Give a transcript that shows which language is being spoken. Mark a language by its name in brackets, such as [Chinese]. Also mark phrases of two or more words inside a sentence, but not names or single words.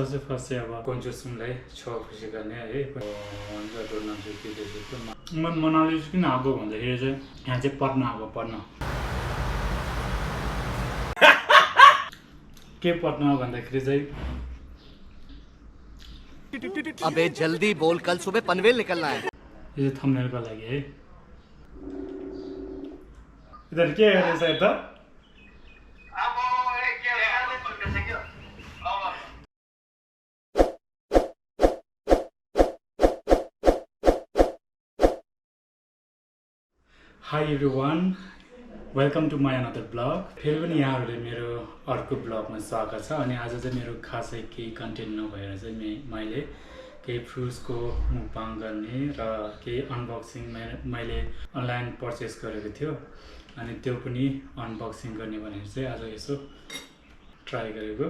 [Nepali] सबसे फर्स्ट चाहिँ अब कन्जुसलाई छ खुसी गर्ने है भन्छ डोर्न चाहिँ के चाहिँ म मनाली चाहिँ किन आएको भन्दाखेरि चाहिँ यहाँ चाहिँ पढ्न आएको पढ्न के पढ्न भन्दाखेरि चाहिँ [Hindi] अबे जल्दी बोल कल सुबह पनवेल निकलना है [Nepali] यो थम्बनेलको लागि है [Hindi] इधर के [Nepali] गरेछ यता [English] Hi everyone, welcome to my another vlog. [Nepali] फेरि पनि यहाँहरूले मेरो अर्को ब्लगमा स्वागत छ अनि आज चाहिँ मेरो खासै केही कन्टेन्ट नभएर चाहिँ मैले केही फ्रुट्सको मुकबाङ गर्ने र केही अनबक्सिङ मैले [English] online purchase [Nepali] गरेको थियो अनि त्यो पनि अनबक्सिङ गर्ने भनेर चाहिँ आज यसो ट्राई गरेको.